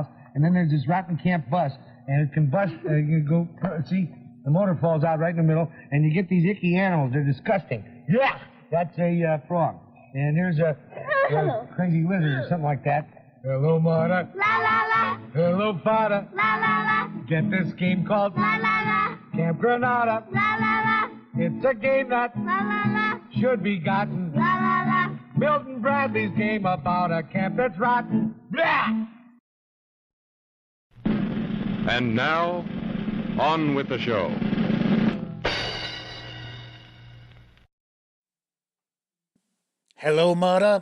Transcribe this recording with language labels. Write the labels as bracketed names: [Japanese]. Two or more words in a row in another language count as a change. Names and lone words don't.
[English] And then there's this rotten camp bus, and it can bust, you go, see, the motor falls out right in the middle, and you get these icky animals. They're disgusting. Yeah, that's a frog. And here's a crazy lizard or something like that. Hello, Mother. La la la. Hello, Father. La la la. Get this game called La la la. Camp Granada. La la la. It's a game that La la la. should be gotten. La la la. Milton Bradley's game about a camp that's rotten. Blah! And now, on with the show. Hello, Mother.